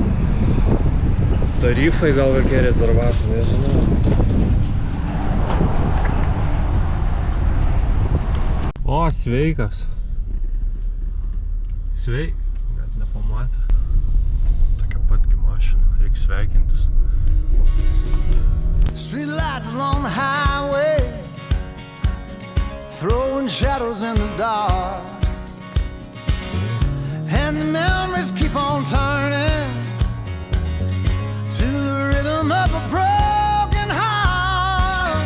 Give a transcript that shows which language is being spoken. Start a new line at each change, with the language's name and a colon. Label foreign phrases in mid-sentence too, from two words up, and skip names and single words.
Lithuanian: Tarifai gal kokie rezervato, nežinau. O, sveikas. Sveik. Net nepamatė. Tokia patgi mašina, reikia sveikintis.
English: Street lights along the highway, throwing shadows in the dark, and the memories keep on turning to the rhythm of a broken heart.